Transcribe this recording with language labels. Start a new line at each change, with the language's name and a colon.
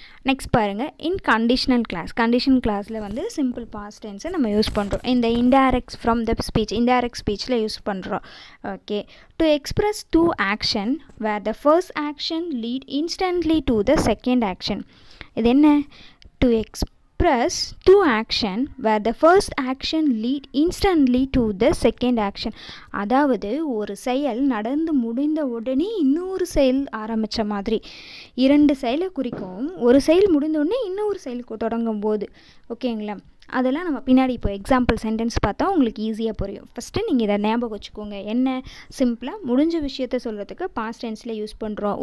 Tamil: Next பாருங்கள், இன் conditional clause. Conditional கிளாஸில் வந்து சிம்பிள் பாஸ்ட் டென்ஸை நம்ம யூஸ் பண்ணுறோம். இந்த இன்டைரக்ட்ஸ் from the speech, indirect ஸ்பீச்சில் use பண்ணுறோம்.
English: Okay, to express two action where the first action lead instantly to the second action.
Tamil: இது என்ன?
English: To express two action where the first action lead instantly to the second action.
Tamil: அதாவது ஒரு செயல் நடந்து முடிந்த உடனே இன்னொரு செயல் ஆரம்பித்த மாதிரி. இரண்டு செயலை குறிக்கும். ஒரு செயல் முடிந்த உடனே இன்னொரு செயலுக்கு தொடங்கும் போது. ஓகேங்களா? அதெல்லாம் நம்ம பின்னாடி இப்போ எக்ஸாம்பிள் சென்டென்ஸ் பார்த்தா உங்களுக்கு ஈஸியாக புரியும். ஃபஸ்ட்டு நீங்கள் இதை ஞாபகம் வச்சுக்கோங்க. என்ன? சிம்பிளாக முடிஞ்ச விஷயத்த சொல்கிறதுக்கு பாஸ்ட் டென்ஸில் யூஸ் பண்ணுறோம்.